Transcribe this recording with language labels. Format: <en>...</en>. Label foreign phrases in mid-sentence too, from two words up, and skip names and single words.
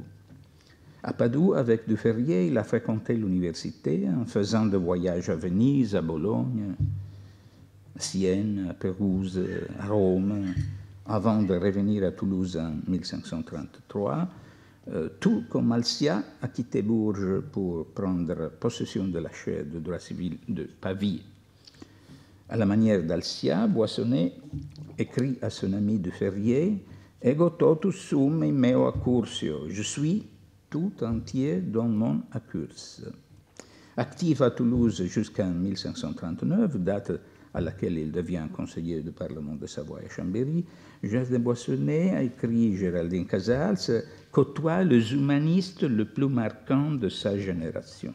<fr>À Padoue, avec du Ferrier, il a fréquenté l'université en faisant des voyages à Venise, à Bologne, à Sienne, à Pérouse, à Rome, avant de revenir à Toulouse en 1533, tout comme Alcia a quitté Bourges pour prendre possession de la chaire de droit civil de Pavie. À la manière d'Alcia, Boissonnet écrit à son ami de Ferrier «</fr> <la>Ego totus sum in meo accursio</la> <fr>» « Je suis tout entier dans mon accurs ». Actif à Toulouse jusqu'en 1539, date à laquelle il devient conseiller du Parlement de Savoie et Chambéry, Jean de Boissonnet a écrit Géraldine Casals, côtoie les humanistes le plus marquant de sa génération.</fr>